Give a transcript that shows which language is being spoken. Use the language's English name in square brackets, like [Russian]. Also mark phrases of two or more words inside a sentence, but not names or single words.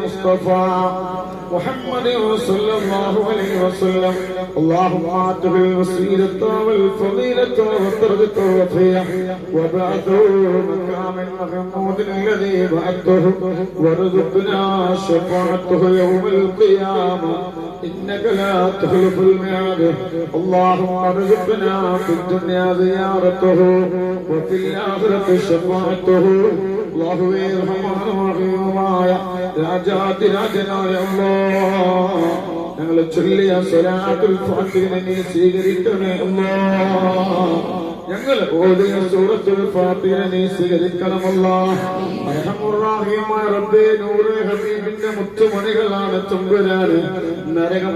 [Arabic] المصطفى محمد صلى الله عليه وسلم اللهم آته الوسيلة والفضيلة والدرجة الرفيعة وبعثه مقام محمود الذي بعثته وارزقنا شفاعته يوم القيامة إنك لا تخلف الميعاد اللهم ارزقنا في الدنيا زيارته وفي الآخرة شفاعته الله الرحمن الرحيم [Malayalam] രാജാതിരാജനായ അല്ലാഹ് ഞങ്ങൾ ചൊല്ലിയ സ്വലാത്തുൽ ഫാത്തിഹയെ നീ സ്വീകരിക്കണേ അല്ലാഹ് ഞങ്ങൾ ഓതിയ സൂറത്തുൽ ഫാത്തിഹയെ നീ സ്വീകരിക്കണം അല്ലാഹ് [Arabic] أرحم الرحيم [Malayalam] റബ്ബേ നൂറെ ഹബീബിന്റെ മുത്തുമണികളാണ് തമ്പുരാനെ നരകം